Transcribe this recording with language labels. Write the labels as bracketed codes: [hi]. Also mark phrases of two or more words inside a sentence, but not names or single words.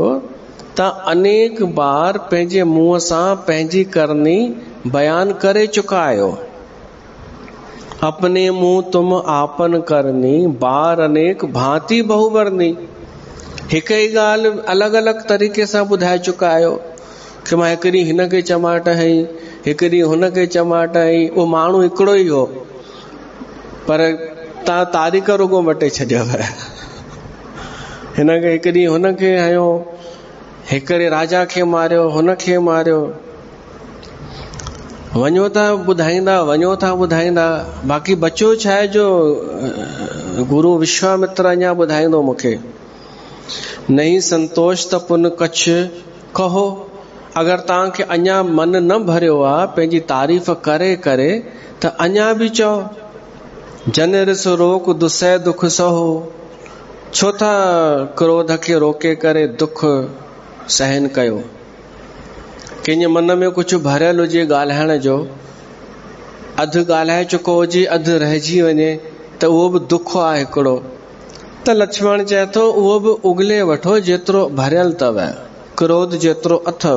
[sd] तव्हां अनेक बार पंहिंजे मुंहं सां पंहिंजी करनी बयान करे चुका आहियो। [awa] अपने मुंह तुम आपन करनी, बार अनेक भांति बहुबरनी। [sd] हिक ही ॻाल्हि अलॻि अलॻि तरीक़े सां ॿुधाए चुका आहियो कि मां हिकु ॾींहुं हिन खे चमाट हई, हिकु ॾींहुं हुन खे चमाट हई। उहो माण्हू हिकिड़ो ही हो, पर तव्हां तारीख़ रुगो मटे छॾियव। हिन खे हिकु ॾींहुं हुन खे हयो, हिकिड़े राजा खे मारियो, हुन खे मारियो। वञो था ॿुधाईंदा, वञो था ॿुधाईंदा, बाक़ी बचो छा आहे जो गुरु विश्वामित्र अञा ॿुधाईंदो मूंखे। [awa] नहीं संतोष त पुन कछ कहो। [sd] अगर तव्हांखे अञा मन न भरियो आहे पंहिंजी तारीफ़ करे करे, त अञा बि चओ। [awa] जन रिस रोक दुसह दुख सहो। [sd] छो था क्रोध खे रोके करे दुख सहन कयो? कंहिंजे मन में कुछ भरियल हुजे ॻाल्हाइण जो, अधु ॻाल्हाए चुको हुजे, अधु रहिजी वञे, त उहो बि दुख आहे हिकिड़ो। त लक्ष्मण चए थो उहो बि उगले वठो जेतिरो भरियल अथव, क्रोध जेतिरो अथव।